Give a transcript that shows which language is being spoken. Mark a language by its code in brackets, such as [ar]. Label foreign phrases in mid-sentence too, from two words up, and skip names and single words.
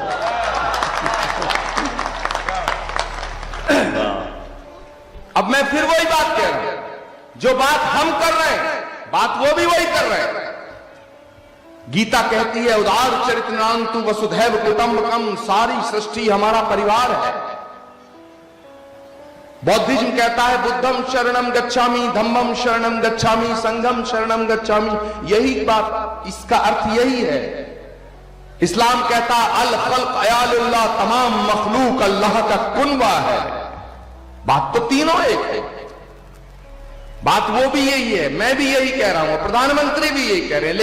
[hi] अब मैं फिर वही बात कह रहा हूं, जो बात हम कर रहे हैं, बात वो भी वही कर रहे हैं। गीता कहती है [sa] उदार चरितनांतु वसुधैव कुटुंबकम, [hi] सारी सृष्टि हमारा परिवार है। बौद्धिज्म कहता है [pi] बुद्धम शरणम गच्छामि, धम्मम शरणम गच्छामि, संघम शरणम गच्छामि। [hi] यही बात, इसका अर्थ यही है। इस्लाम कहता है [ar] الخلق عيال الله, [hi] तमाम मखलूक अल्लाह का कुनबा है। बात तो तीनों एक है, बात वो भी यही है, मैं भी यही कह रहा हूं, प्रधानमंत्री भी यही कह रहे हैं।